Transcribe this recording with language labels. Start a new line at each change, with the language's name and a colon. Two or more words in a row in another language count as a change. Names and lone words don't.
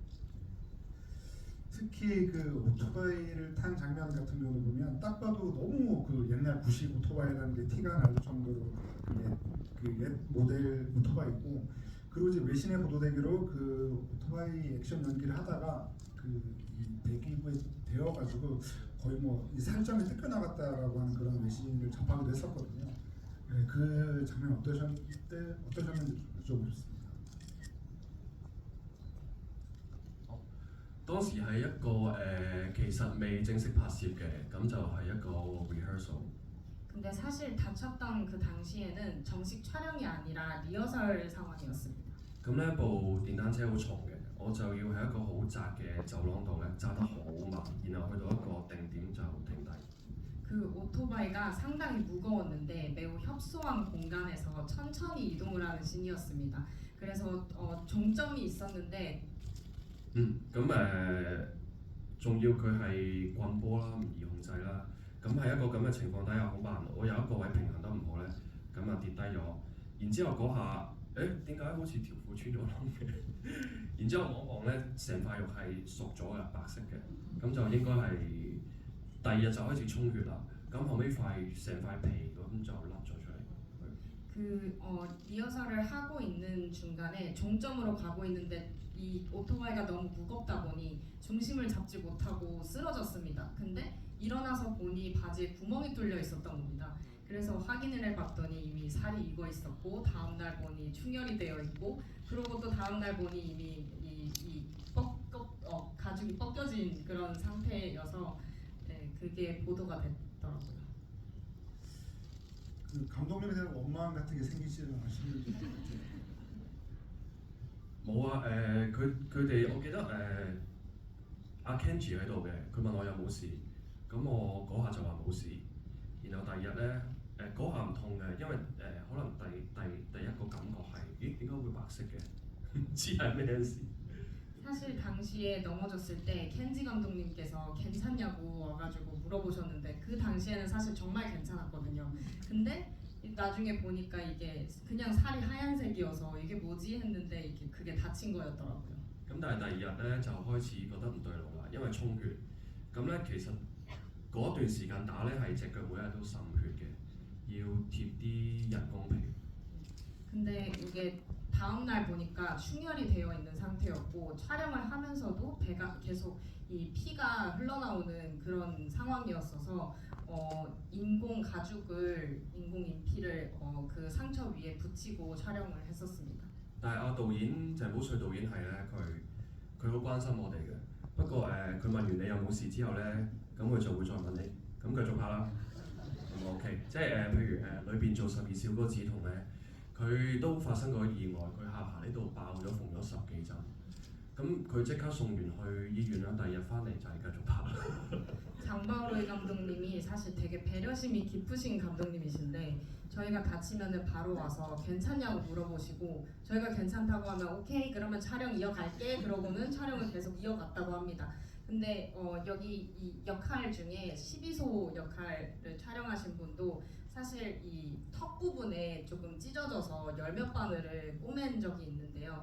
Korean: 특히 그 오토바이를 탄 장면 같은 경우를 보면 딱 봐도 너무 그 옛날 90 오토바이라는 게 티가 날 정도로 그 옛 모델 오토바이고 그리고 이제 외신에 보도되기로 그 오토바이 액션 연기를 하다가 그 이 대기부에 되어가지고 거의 뭐 이 살점이 뜯겨나갔다라고 하는 그런 외신을 접하기도 했었거든요. 그 장면 어떠셨는지 여쭤보겠습니다.
Cantonese: 當時係一個其實未正式拍攝嘅，咁就係一個 rehearsal。
Korean: 근데 사실 다쳤던 그 당시에는 정식 촬영이 아니라 리허설 상황이었습니다.
Cantonese: 咁呢部電單車好重嘅，我就要喺一個好窄嘅走廊度咧揸得好慢，然後去到一個定點就停低。
Korean: 그 오토바이가 상당히 무거웠는데 매우 협소한 공간에서 천천히 이동을 하는 신이었습니다. 그래서 종점이 있었는데
Cantonese: 咁仲要佢係棍波啦，唔易控制啦。咁喺一個咁嘅情況底下好慢，我有一個位平衡得唔好咧，咁啊跌低咗。然之後嗰下，點解好似條褲穿咗窿嘅？然之後望一望咧，成塊肉係熟咗嘅，白色嘅，咁就應該係第二日就開始充血啦。咁後尾成塊皮咁就甩咗出嚟。
Korean: 그 리허설을 하고 있는 중간에 종점으로 가고 있는데 이 오토바이가 너무 무겁다 보니 중심을 잡지 못하고 쓰러졌습니다. 근데 일어나서 보니 바지에 구멍이 뚫려 있었던 겁니다. 그래서 확인을 해봤더니 이미 살이 익어 있었고 다음 날 보니 충혈이 되어 있고 그리고 또 다음 날 보니 이미 가죽이 벗겨진 그런 상태여서 그게 보도가 됐더라고요. 그 감독님에 대한 원망 같은 게 생기지는 않으시는지.
Cantonese: 冇啊，佢哋我記得阿 Kenji 喺度嘅，佢問我有冇事，咁我嗰下就話冇事，然後第二日咧嗰下唔痛嘅，因為可能第一個感覺係咦點解會白色嘅，唔知係咩事。
Korean: 사실 당시에 넘어졌을 때 켄지 감독님께서 괜찮냐고 와가지고 물어보셨는데 그 당시에는 사실 정말 괜찮았거든요. 근데 나중에 보니까 이게 그냥 살이 하얀색이어서 이게 뭐지 했는데 이게 그게 다친 거였더라고요.
Cantonese: 咁但係第二日咧就開始覺得唔對路啦，因為充血。咁咧其實嗰段時間打咧係隻腳每日都滲血嘅，要貼啲人工皮。
Korean: 근데 이게 다음 날 보니까 충혈이 되어 있는 상태였고 촬영을 하면서도 배가 계속 이 피가 흘러나오는 그런 상황이었어서 인공 가죽을 인공 인피를 그 상처 위에 붙이고 촬영을 했었습니다.
Cantonese: 但係導演鄭寶瑞導演係咧，佢好關心我哋嘅。不過佢問完你有冇事之後咧，咁佢就會再問你，咁繼續拍啦。咁唔 OK，即係譬如裏邊做12小嗰個止痛咧，佢都發生過意外，佢下巴呢度爆咗，縫咗10幾針。咁佢即刻送完去醫院啦，第二日翻嚟就係繼續拍。
Korean: 장바오로이 감독님이 사실 되게 배려심이 깊으신 감독님이신데 저희가 다치면은 바로 와서 괜찮냐고 물어보시고 저희가 괜찮다고 하면 오케이 그러면 촬영 이어갈게 그러고는 촬영을 계속 이어갔다고 합니다. 근데 여기 이 역할 중에 12소 역할을 촬영하신 분도 사실 이 턱 부분에 조금 찢어져서 열몇 바늘을 꼬맨 적이 있는데요.